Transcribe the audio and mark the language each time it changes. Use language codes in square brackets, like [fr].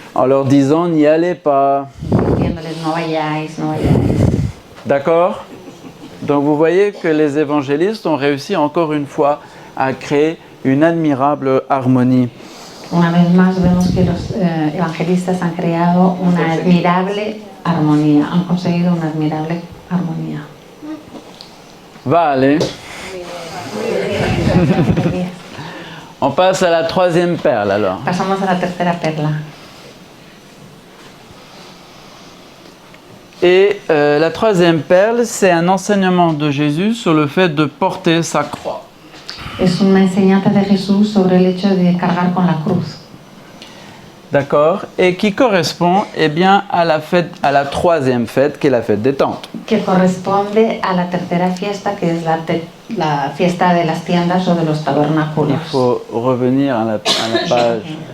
[fr] En leur disant n'y allez pas. [es] diciéndoles no vayáis, no vayáis. [fr] D'accord? Donc vous voyez que les évangélistes ont réussi encore une fois à créer une admirable harmonie. [es] Una vez más vemos que los evangelistas han creado una admirable armonía, han conseguido una admirable armonía. Vale. [fr] On passe à la troisième perle alors. [es] Pasamos a la tercera perla. [fr] Et la troisième perle, c'est un enseignement de Jésus sur le fait de porter sa croix. [es] Es una enseñanza de Jesús sobre el hecho de cargar con la cruz. [fr] D'accord? Et qui correspond eh bien, à la troisième fête, qui est la fête des tentes. [es] Que corresponde a la tercera fiesta, que es la fiesta de las tiendas o de los tabernáculos. [fr] Il faut revenir à la page.